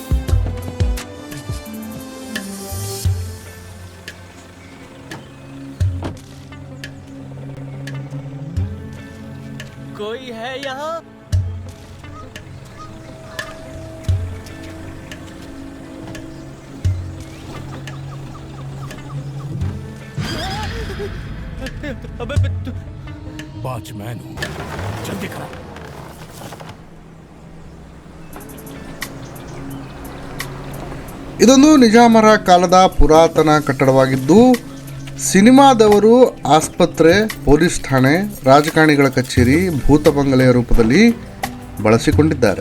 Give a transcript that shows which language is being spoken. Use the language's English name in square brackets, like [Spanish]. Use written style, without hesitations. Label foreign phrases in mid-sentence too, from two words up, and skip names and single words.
[Hindi] कोई है यहाँ? अबे वॉचमैन हूँ, जल्दी करो। [Kannada] ಇದೊಂದು ನಿಜಾಮರ ಕಾಲದ ಪುರಾತನ ಕಟ್ಟಡವಾಗಿದ್ದು, ಸಿನಿಮಾದವರು ಆಸ್ಪತ್ರೆ, ಪೊಲೀಸ್ ಠಾಣೆ, ರಾಜಕಾರಣಿಗಳ ಕಚೇರಿ, ಭೂತ ಬಂಗಲೆಯ ರೂಪದಲ್ಲಿ ಬಳಸಿಕೊಂಡಿದ್ದಾರೆ.